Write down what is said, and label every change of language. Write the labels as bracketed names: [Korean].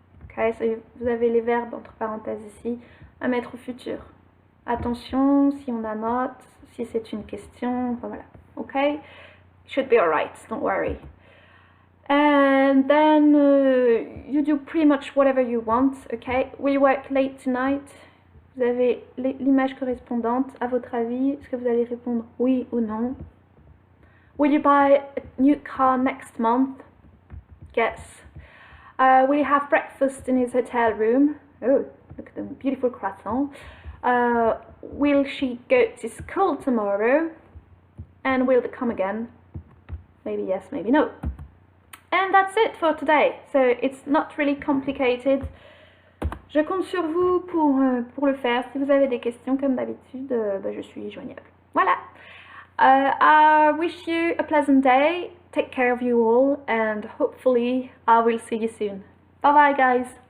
[English] Okay, so [French] vous avez les verbes entre parenthèses ici à mettre au futur. Attention si on a note, si c'est une question, enfin voilà. [English] Okay, should be alright, don't worry. And then you do pretty much whatever you want. Okay, will you work late tonight? [French] Vous avez l'image correspondante. À votre avis, est-ce que vous allez répondre oui ou non? [English] Will you buy a new car next month? Yes. Will you have breakfast in his hotel room? Oh, look at them beautiful croissants. Will she go to school tomorrow? And will they come again? Maybe yes, maybe no. And that's it for today. So it's not really complicated. [French] Je compte sur vous pour le faire. Si vous avez des questions, comme d'habitude, je suis joignable. Voilà. [English] I wish you a pleasant day. Take care of you all, and hopefully I will see you soon. Bye bye, guys.